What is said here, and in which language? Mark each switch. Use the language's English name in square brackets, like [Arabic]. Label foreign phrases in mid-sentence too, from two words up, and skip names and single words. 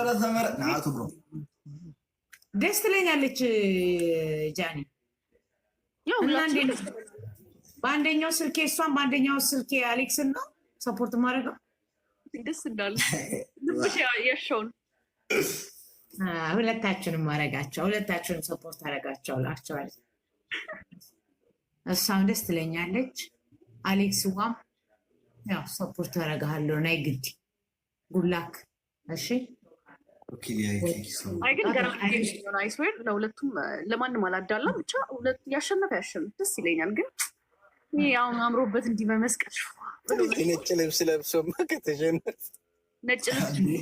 [Amharic] ደስ ትለኛለች ጃኒ። በአንደኛው ስልኬ እሷን በአንደኛው ስልኬ አሌክስን ነው ሰፖርት ማድረገው። ደስ እንዳለ ልብሽ የሸውን ሁለታችንም ማድረጋቸው ሁለታችንም ሰፖርት አደረጋቸው ላቸዋል። እሷም ደስ ትለኛለች። አሌክስ ዋም ያው ሰፖርት አደረጋለሁ። ናይ ግዲ ጉላክ እሺ። አይ ግን ገና አይስዌር ለሁለቱም ለማንም አላዳላም። ብቻ ሁለት ያሸነፈ ደስ ይለኛል። ግን አሁን አምሮበት እንዲህ በመስቀል ነጭ ልብስ ለብሶማ ከተሸነፈ ነጭ ልብስ